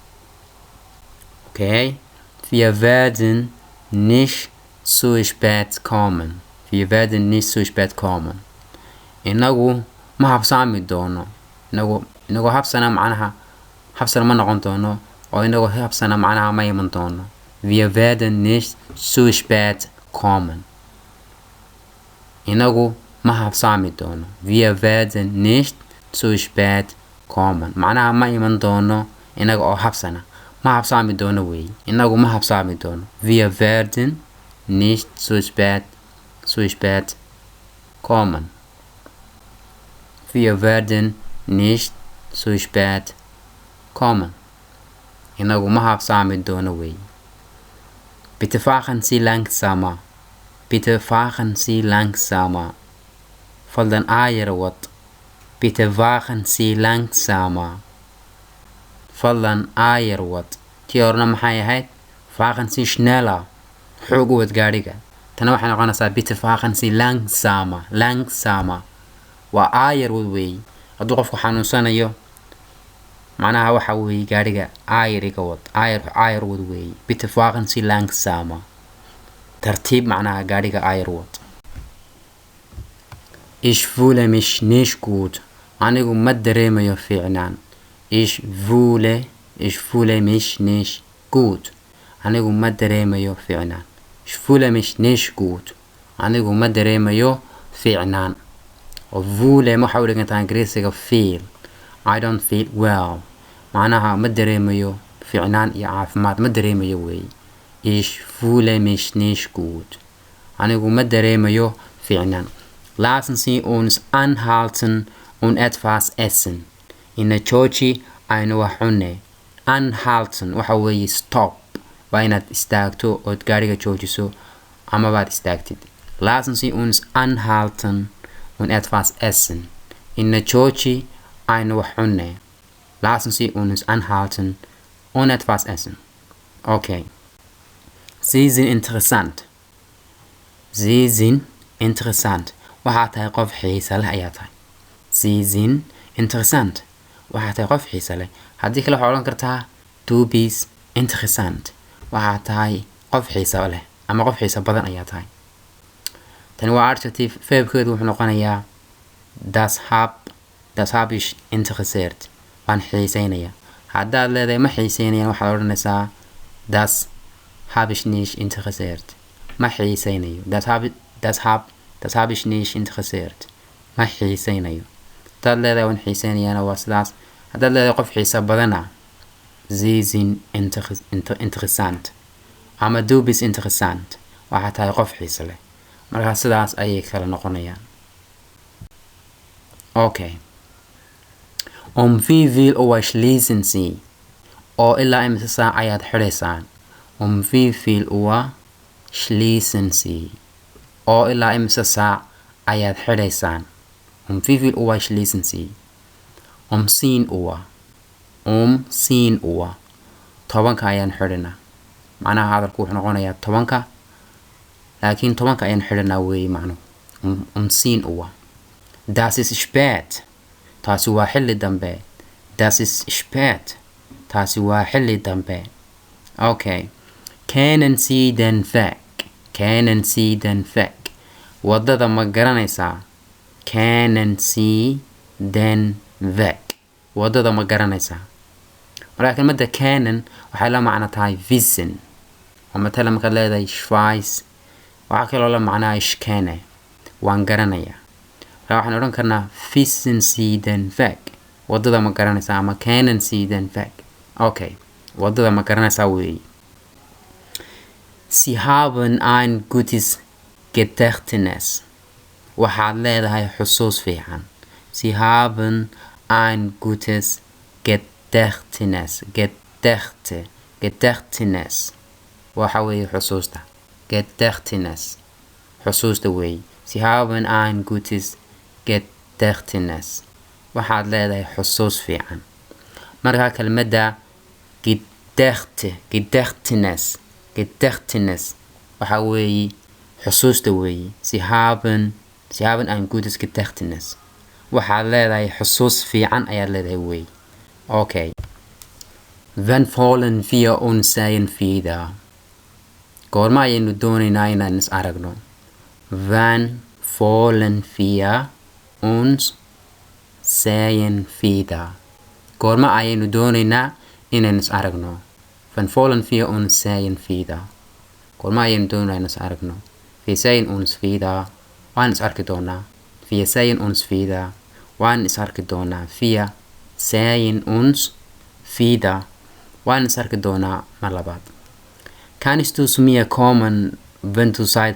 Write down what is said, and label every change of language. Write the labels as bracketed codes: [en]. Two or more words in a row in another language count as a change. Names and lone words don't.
[de] okay wir werden nicht so spät kommen wir werden nicht so spät kommen [so] inagu ma habsaami doono inagu habsana macnaha habsana ma noqon doono oo inagu habsana macnaha ma iman doono [de] wir werden nicht so spät kommen [so] inagu ma habsaami doono [de] wir werden nicht so spät kommen [so] macnaha ma iman doono inaga oo habsana ma habsaami doono weey inagu ma habsaami doono [de] wir werden nicht so spät kommen wir werden nicht so spät kommen [so] inagu ma habsaami doono weey [de] bitte fahren Sie langsamer bitte fahren Sie [so] langsamer fadlan aayar wad [de] bitte fahren Sie langsamer [so] fadlan aayar wad tii horena maxay ahayd [de] fahren Sie schneller [so] xoog u wad gaadhiga tana waxay noqonaysaa [de] bitte fahren Sie langsamer [so] waa aayar wad weey hadduu qofku xanuunsanayo macnaha waxa weeye gaadhiga aayariga wad aayar wad weey [de] bitte fahren Sie langsamer [so] tartiib macnaha gaadhiga aayar wad [de] ich fühle mich nicht gut [so] anigu ma dareemayo fiicnaan [de] ich fühle mich nicht gut [so] anigu ma dareemayo fiicnaan [de] ich fühle mich nicht gut [so] anigu ma dareemayo fiicnaan oo fühle waxa u dhigantaa ingiriisiga [en] feel I don't feel well [so] macnaha ma dareemayo fiicnaan iyo caafimaad ma dareemayo weey [de] ich fühle mich nicht gut [so] anigu ma dareemayo fiicnaan [de] lassen Sie uns anhalten und etwas essen [so] ina jooji aynu wax cunne anhalten waxa weeye stop waa inaad istaagto ood gaadhiga joojiso ama baad istaagtid [de] lassen Sie uns anhalten und etwas essen [so] ina jooji aynu wax cunne [de] lassen Sie uns anhalten und etwas essen okay Sie sind [so] interessant waxaa tahay qof xiisa leh ayaa tahay [de] Sie sind interessant [so] waxaa tahay qof xiisa leh haddii kale waxaa odhan kartaa [de] du bist interessant [so] waxaa tahay qof xiisa leh ama qof xiisa badan ayaa tahay tani waa adjective verbkeedu wuxuu noqonayaa [de] das hab ich interessiert [so] waan xiiseynaya haddaad leedahay ma xiiseynayaan waxaad odhanaysaa [de] das hab ich nicht interessiert [so] ma xiiseynayo [de] das hab ich nicht interessiert [so] ma xiiseynayo haddaad leedahay waan xiiseynayaana waa sidaas haddaad leedahay qof xiisa badana [de] Sie sind interessant [so] ama [de] du bist interessant [so] waxaa tahay qof xiisa leh markaa sidaas ayay kala noqonayaan [de] okay wie viel Uhr schließen Sie [so] oo ilaa imisa saac ayaad xidhaysaan [de] wie viel Uhr schließen [so] Sie oo ilaa imisa saac ayaad xidhaysaan [de] wie viel Uhr schließen Sie 10 Uhr 10 Uhr [so] tobanka ayaan xidhanaa macnaha hadalku wuxuu noqonayaa tobanka laakiin tobanka ayaan xidhanaa weeye macnuhu 10 Uhr [de] das ist spät [so] taasi waa xilli dambe [de] das ist spät [so] taasi waa xilli dambe [de] okay kennen Sie den Weg [so] wadada ma garanaysaa [de] kennen Sie den Weg [so] wadada ma garanaysaa marka kelmadda kennen waxay la macno tahay wissen oo matala markaad leedahay [de] ich weiß [so] waxaa kaloo la macnaa [de] ich kenne [so] waan garanayaa marka waxaan odhan karnaa [de] wissen Sie den Weg [so] wadada ma garanaysaa ama [de] kennen Sie den Weg [so] okay wadada ma garanaysaa weeye [de] Sie haben ein gutes Gedächtnis [so] waxaad leedahay xusuus fiican [de] Sie haben ein gutes gedächtnis [so] gedächtnis waxa weeye xusuusta gedächtnis xusuusta weeye [de] sie haben ein gutes gedächtnis [so] waxaad leedahay xusuus fiican marka kelmadda gedächtnis waxa weeye xusuusta weeye [de] sie haben ein gutes gedächtnis [so] waxaad leedahay xusuus fiican ayaad leedahay weeye [de] okay wann wollen wir uns sehen wieder [so] goorma ayaynu doonaynaa inaan is aragno [de] wann wollen wir uns sehen wieder [so] goorma ayaynu doonaynaa inaan is aragno [de] wann wollen wir uns sehen wieder [so] goorma ayaynu doonaynaa inaan is aragno [de] wir sehen uns wieder waan [so] is arki doonaa [de] wir sehen uns wieder [so] waan is arki doonaa [de] wir sehen uns wieder [so] waan is arki doonaa mar labaad [de] kannst du zu mir kommen wenn du Zeit